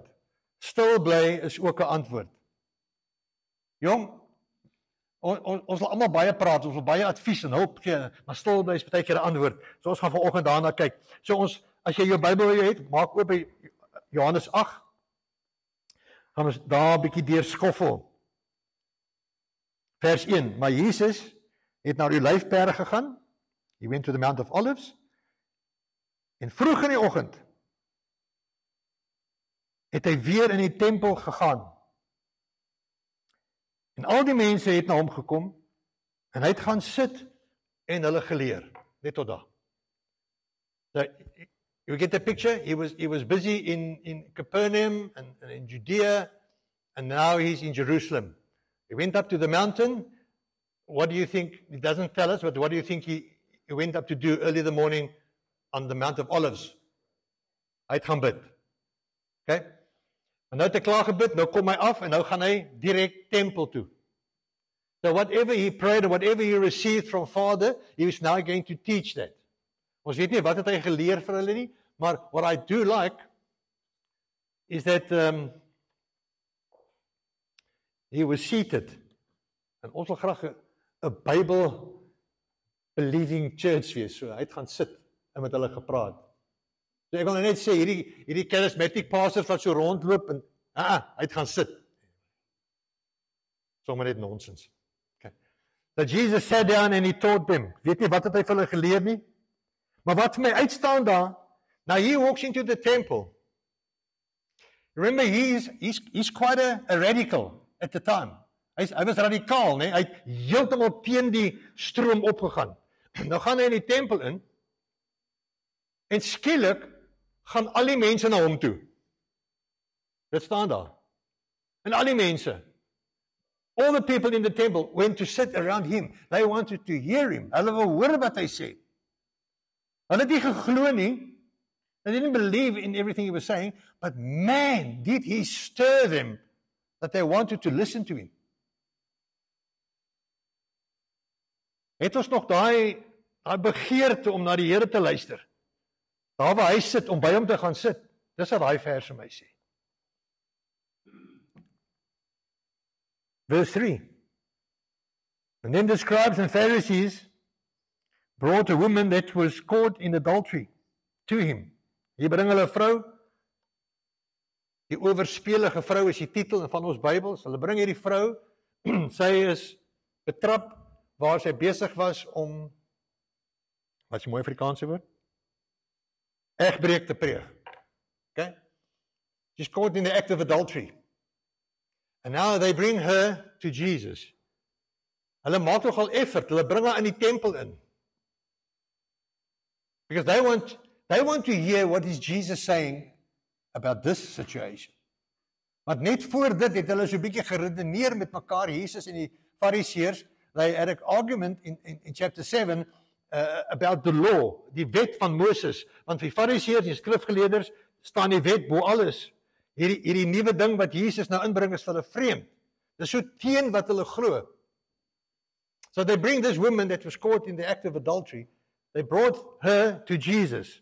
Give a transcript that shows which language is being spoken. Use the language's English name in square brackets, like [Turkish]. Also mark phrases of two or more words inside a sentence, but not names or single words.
[Afrikaans] Stil bly is ook 'n antwoord. Jong, ons wil almal baie praat, ons wil baie advies en hulp gee, maar stil bly is baie keer 'n antwoord. So ons gaan vanoggend daarna kyk. So as jy jou Bybel het, maak oop by Johannes 8. Gaan ons daar 'n bietjie deurskoffel. Vers 1, maar Jesus het na die Olyfberg gegaan. [English] He went to the Mount of Olives. [Afrikaans] En vroeg in die oggend het hy weer in die tempel gegaan. En al die mense het na hom gekom en hy het gaan sit en hulle geleer. Net tot daar. [English] So, you get the picture? He was busy in Capernaum and in Judea, and now he's in Jerusalem. He went up to the mountain. What do you think? It doesn't tell us, but what do you think he went up to do early in the morning on the Mount of Olives? [Afrikaans] Hy het gaan bid. Okay? En nou het hy klaar gebid, nou kom hy af en nou gaan hy direk tempel toe. [English] So whatever he prayed or whatever he received from Father, he is now going to teach that. [Afrikaans] Ons weet nie wat het hy geleer vir hulle nie, maar [English] what I do like is that he was seated. [Afrikaans] En ons wil graag 'n [English] Bible believing church [Afrikaans] wees. So hy het gaan sit en met hulle gepraat. So ek wil net sê hierdie [English] charismatic pastors [Afrikaans] wat so rondloop en hy het gaan sit. Sommige net nonsens. Okay. [English] So Jesus sat down and he taught them. [Afrikaans] Weet nie wat het hy vir hulle geleer nie? Maar wat vir my uitstaan daar, [English] now he walks into the temple. Remember, he's quite a radical at the time. [Afrikaans] Hy was radikaal, nee? Hy het heeltemal teen die stroom opgegaan. Nou gaan hy in die tempel in, en skielik gaan al die mense na hom toe. Dit staan daar. En al die mense. [English] All the people in the temple went to sit around him. They wanted to hear him. [Afrikaans] Hulle wou hoor wat hy sê. Hulle het nie geglo nie. [English] They didn't believe in everything he was saying, but man, did he stir them that they wanted to listen to him. [Afrikaans] Het ons nog daai begeerte om na die Here te luister. Daar waar hy sit, om by hom te gaan sit. Dis wat daai vers vir my sê. [English] Verse 3. And then the scribes and Pharisees brought a woman that was caught in adultery to him. [Afrikaans] Hier bring hulle 'n vrou. Die oorspelige vrou is die titel van ons Bybels. Hulle bring hierdie vrou. Sy is betrap waar sy besig was om, wat is die mooi Afrikaanse woord? Egbreek te pleeg. Okay? [English] She's caught in the act of adultery. And now they bring her to Jesus. [Afrikaans] Hulle maak nogal effort. Hulle bring haar in die tempel in. [English] Because they want to hear what is Jesus saying about this situation. [Afrikaans] Want net voor dit het hulle so 'n bietjie geredeneer met mekaar, Jesus en die Fariseërs. [English] They had an argument in chapter 7 about the law, [Afrikaans] die wet van Moses. Want vir die Fariseërs en skrifgeleerders staan die wet bo alles. Hierdie nuwe ding wat Jesus nou inbring is vir hulle vreemd. Dis so teen wat hulle glo. [English] So they bring this woman that was caught in the act of adultery. They brought her to Jesus.